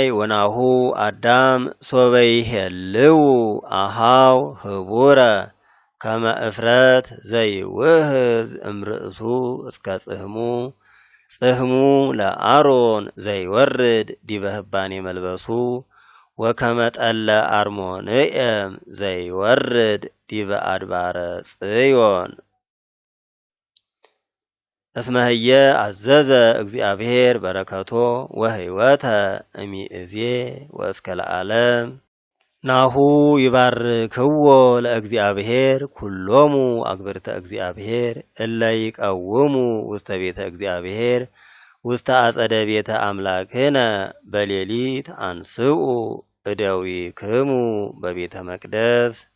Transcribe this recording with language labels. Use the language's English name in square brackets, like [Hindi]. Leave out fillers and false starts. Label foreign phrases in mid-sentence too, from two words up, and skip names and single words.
[Geez] ወናሁ አዳም ሶበ ይሄልው አሃው ህቡረ ከመ እፍረት ዘይውህዝ እምርእሱ እስከ ጽሕሙ ጽሕሙ ለአሮን ዘይወርድ ዲበ ህባኔ መልበሱ ወከመ ጠለ አርሞንዔም ዘይወርድ ዲበ አድባረ ጽዮን እስመ ህየ አዘዘ እግዚአብሔር በረከቶ ወሕይወተ እሚእዜ ወእስከ ለዓለም ናሁ ይባርክዎ ለእግዚአብሔር ኩሎሙ አግብርተ እግዚአብሔር እለ ይቀውሙ ውስተ ቤተ እግዚአብሔር ውስተ አጸደ ቤተ አምላክነ በሌሊት አንስኡ እደዊክሙ በቤተ መቅደስ